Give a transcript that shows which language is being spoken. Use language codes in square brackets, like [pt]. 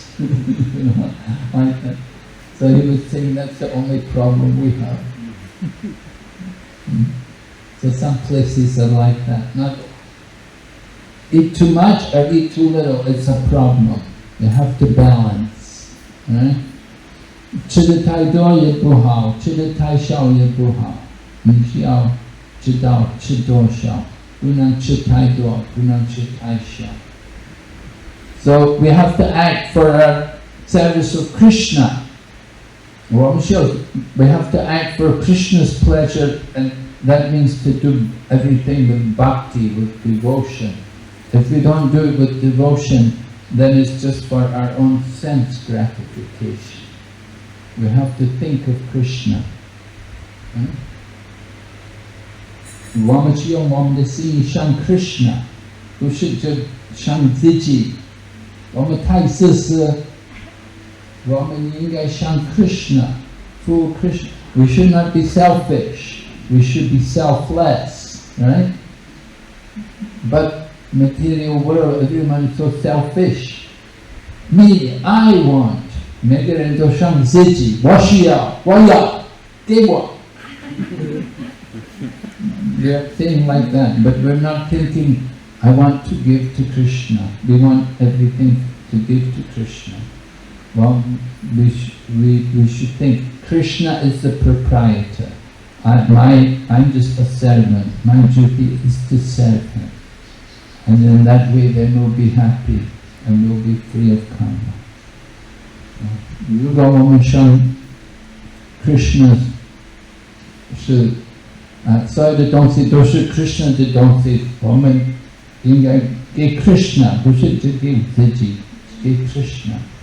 [en] You know, like that. So he was saying that's the only problem we have. So some places are like that. Not eat too much or eat too little, it's a problem. You have to balance. Right? [zh] 吃得太多也不好，吃得太少也不好。你需要知道吃多少，不能吃太多，不能吃太少。 [en] So we have to act for our service of Krishna. We have to act for Krishna's pleasure, and that means to do everything with bhakti, with devotion. If we don't do it with devotion, then it's just for our own sense gratification. We have to think of Krishna. [zh] 我们是用我们的心向 Krishna， 不是就向自己。我们太自私，我们应该向 Krishna, [en] full Krishna. We should not be selfish. We should be selfless, right? But material world, everyone is so selfish. Me, I want. [zh] 每个人都向自己，我需要，我要，给我。 [en] We are saying like that, but we're not thinking, I want to give to Krishna. We want everything to give to Krishna. Well, we should think Krishna is the proprietor. I'm just a servant. My duty is to serve him. And in that way then we'll be happy and we'll be free of karma. [zh] 如果我们向 Krishna 是所有的东西都是 Krishna 的东西，我们应该给 Krishna， 不是只给自己，给 Krishna。